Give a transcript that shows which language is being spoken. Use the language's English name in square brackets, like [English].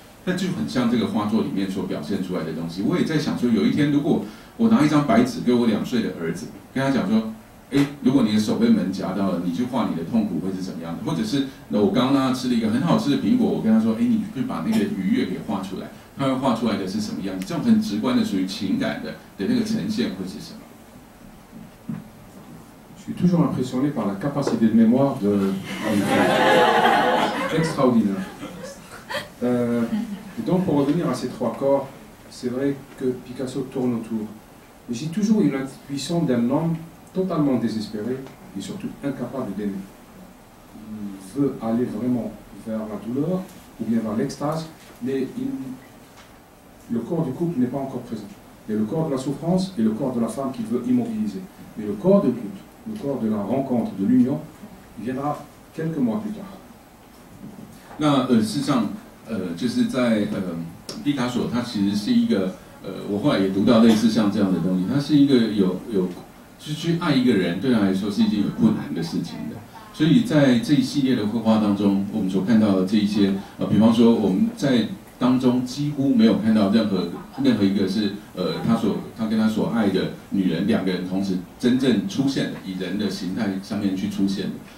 [Chinese] 那就很像这个画作里面所表现出来的东西。我也在想说，有一天如果我拿一张白纸给我2岁的儿子，跟他讲说，如果你的手被门夹到了，你去画你的痛苦会是怎么样的？或者是我刚刚让他吃了一个很好吃的苹果，我跟他说，你去把那个愉悦给画出来，他会画出来的是什么样子？这种很直观的属于情感的那个呈现会是什么？ [French] Je suis toujours impressionné par la capacité de mémoire de extraordinaire. Et donc pour revenir à ces 3 corps, c'est vrai que Picasso tourne autour. Mais j'ai toujours eu l'intuition d'un homme totalement désespéré et surtout incapable d'aimer. Il veut aller vraiment vers la douleur ou bien vers l'extase, mais le corps du couple n'est pas encore présent. Il y a le corps de la souffrance et le corps de la femme qu'il veut immobiliser. Mais le corps du couple, le corps de la rencontre, de l'union, viendra quelques mois plus tard. [Chinese] 那事实上，就是在毕卡索，他其实是一个我后来也读到类似像这样的东西，他是一个去爱一个人，对他来说是一件有困难的事情的。所以在这一系列的绘画当中，我们所看到的这一些比方说我们在当中几乎没有看到任何一个是他跟他所爱的女人2个人同时真正出现的，以人的形态上面去出现的。